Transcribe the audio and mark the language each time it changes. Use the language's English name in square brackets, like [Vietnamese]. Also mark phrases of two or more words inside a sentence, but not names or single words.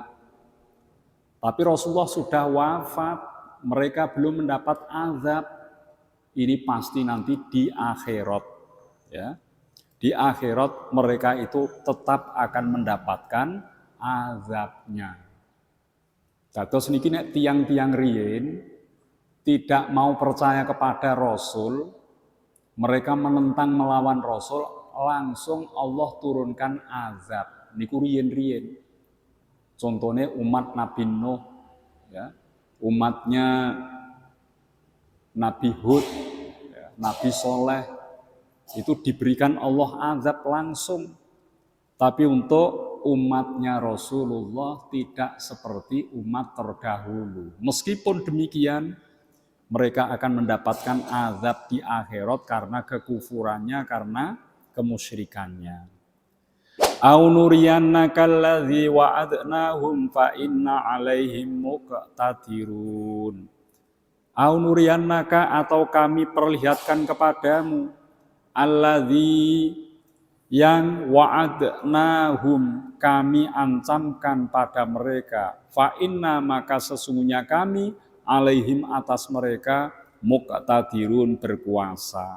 [Indonesian] Tapi Rasulullah sudah wafat, mereka belum mendapat azab. Ini pasti nanti di akhirat, ya. Di akhirat mereka itu tetap akan mendapatkan azabnya. [Javanese] Dados niki nek tiang-tiang riyin [Indonesian] tidak mau percaya kepada Rasul, mereka menentang melawan Rasul, langsung Allah turunkan azab. [Javanese] Niku riyin-riyin. [Indonesian] Contohnya umat Nabi Nuh, ya. Umatnya Nabi Hud, Nabi Soleh, itu diberikan Allah azab langsung. Tapi untuk umatnya Rasulullah tidak seperti umat terdahulu. Meskipun demikian, mereka akan mendapatkan azab di akhirat karena kekufurannya, karena kemusyrikannya. [Arabic] أو نرينك الذي وعدناهم فإنا عليهم مقتدرون. أو نرينك, [Indonesian] atau kami perlihatkan kepadamu, alladzi, yang wa'adnahum, kami ancamkan pada mereka, [Arabic] فإنا, [Indonesian] maka sesungguhnya kami, alaihim, atas mereka, muqtadirun, berkuasa.